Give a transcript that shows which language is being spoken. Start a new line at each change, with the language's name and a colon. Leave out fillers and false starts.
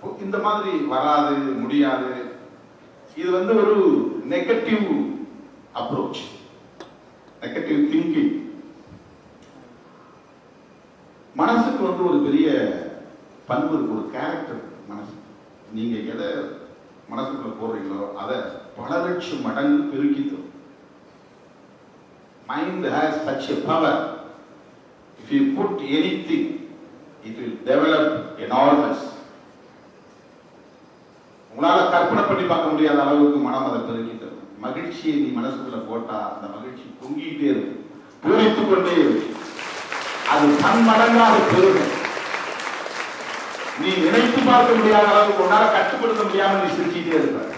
Tamil: இந்த மாதிரி வராது, முடியாது, இது வந்து ஒரு நெகட்டிவ் அப்ரோச், நெகட்டிவ் திங்கிங். மனசுக்கு வந்து ஒரு பெரிய பண்பு இருக்கு, ஒரு கேரக்டர் மனசு. நீங்க எதை மனசுக்குள்ள போடுறீங்களோ அதை பல லட்சம் மடங்கு பெருக்கி தரும்.
English: Mind has such a power. If you put anything, it will develop enormous.
Tamil: உங்களால கற்பனை பண்ணி பார்க்க முடியாத அளவுக்கு மனம் அதை பெருக்கி தரும். மகிழ்ச்சியை நீ மனசுக்குள்ள போட்டா அந்த மகிழ்ச்சி பொங்கிட்டே இருக்கும், பூரித்துக் கொண்டே இருக்கும், அது பன்மடங்காக பெருகும். நீ நினைத்து பார்க்க முடியாத அளவுக்கு உன்னால கட்டுப்படுத்த முடியாம நீ சிரிச்சுட்டே இருக்க.